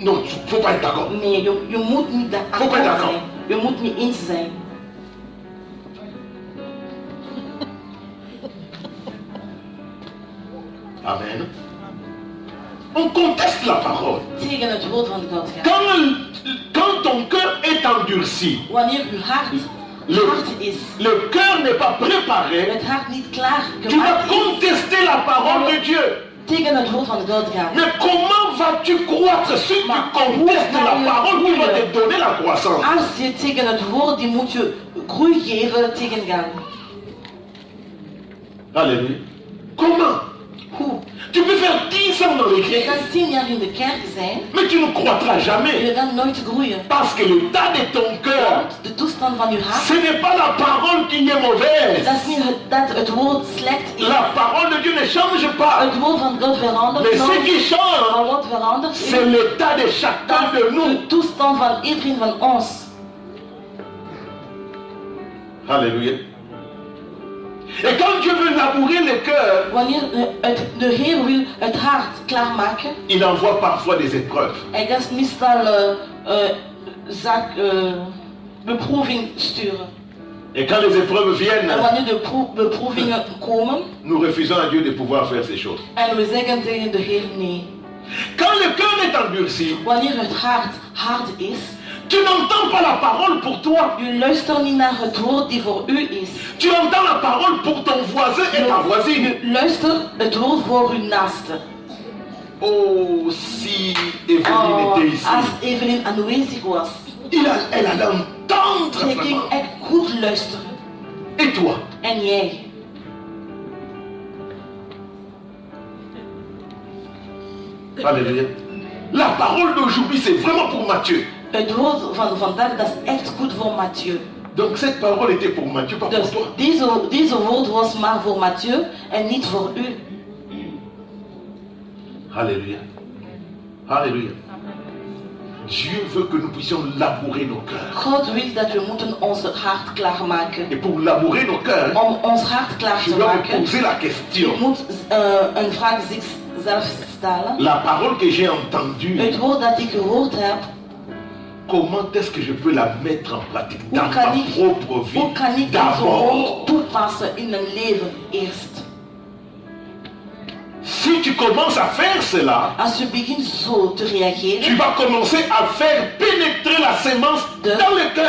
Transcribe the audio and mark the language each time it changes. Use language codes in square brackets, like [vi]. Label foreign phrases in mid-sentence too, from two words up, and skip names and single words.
[fr] Non, il ne faut pas être d'accord. [nl] Nee, je moet niet [fr] Faut [nl] akkoord [fr] pas être d'accord. [nl] zijn. Je moet niet eens zijn. Amen. [fr] On conteste la parole. [nl] Tegen het woord van God gaan. [fr] Quand ton cœur est endurci, [nl] Wanneer uw hart hard is, [fr] le cœur n'est pas préparé, [nl] het hart niet klaar [fr] tu vas [nl] gemaakt is, [fr] contester la parole de Dieu. [nl] tegen het woord van God gaan. [fr] Mais comment vas-tu croître si tu contestes la parole qui va te donner la croissance? [nl] Als je tegen het woord, die moet je groei geven, tegengaan. [fr] Alléluia. Comment? [nl] Hoe? [fr] Tu peux faire 10 ans dans [nl] Je [fr] l'église, [nl] kan 10 jaar in de kerk zijn, [fr] mais tu ne croîtras [nl] je [fr] jamais. [nl] kan nooit groeien. [fr] Parce que l'état de ton cœur, [nl] Want de toestand van je hart, [fr] ce n'est pas la parole qui est mauvaise. [nl] dat is niet dat het woord slecht is. [fr] La parole de Dieu ne change pas. [nl] Het woord van God verandert [fr] Mais ce [nl] nooit. [fr] qui change, [nl] Maar wat verandert [fr] c'est [nl] is, [fr] l'état de chacun [nl] dat de is [fr] nous. [nl] de toestand van iedereen van ons. [fr] Alléluia. Et quand Dieu veut labourer le cœur, [nl] Wanneer de Heer wil het hart klaarmaken, [fr] il envoie parfois des épreuves. [nl] hij gaat meestal beproeving sturen. [fr] Et quand les épreuves viennent, [nl] En wanneer de beproevingen komen, [fr] nous refusons à Dieu de pouvoir faire ces choses. [nl] en we zeggen tegen de Heer nee. [fr] Quand le cœur est endurci, [nl] Wanneer het hart hard is, [fr] tu n'entends pas la parole pour toi. [nl] je luistert niet naar het woord die voor u is. [fr] Tu entends la parole pour ton voisin et ta voisine. [nl] Je luistert het woord voor uw naaste. [fr] Oh, si Evelyne [nl] Oh, [fr] était ici, [nl] als Evelyn aanwezig was, [fr] elle allait entendre [nl] zij ging [fr] vraiment. [nl] echt goed luisteren. [fr] Et toi? [nl] En jij? [fr] Alléluia. La parole d'aujourd'hui, c'est vraiment pour Matthieu. [nl] Het woord van vandaag, dat is echt goed voor Mathieu. [fr] Donc cette parole était pour Matthieu, pas [nl] Dus [fr] pour toi. [nl] deze woord was maar voor Mathieu en niet voor u. [fr] Alléluia. Alléluia. Dieu veut que nous puissions labourer nos cœurs. [nl] God wil dat we moeten ons hart klaarmaken. [fr] Et pour labourer nos cœurs, [nl] Om ons hart klaar [fr] je [nl] te [fr] dois me [nl] maken, [fr] poser la [nl] je [fr] question. [nl] moet een vraag zichzelf stellen. [fr] La parole que j'ai entendue, [nl] Het woord dat ik gehoord heb, [fr] comment est-ce que je peux la mettre en pratique [nl] hoe [fr] dans [nl] kan [fr] ma [nl] ik, [fr] propre vie [nl] hoe kan ik deze woord [fr] d'abord? [nl] toepassen in mijn leven eerst? [fr] Si tu commences à faire cela, [nl] Als je begint zo te [fr] tu [nl] reageren, [fr] vas commencer à faire pénétrer la sémence dans le cœur.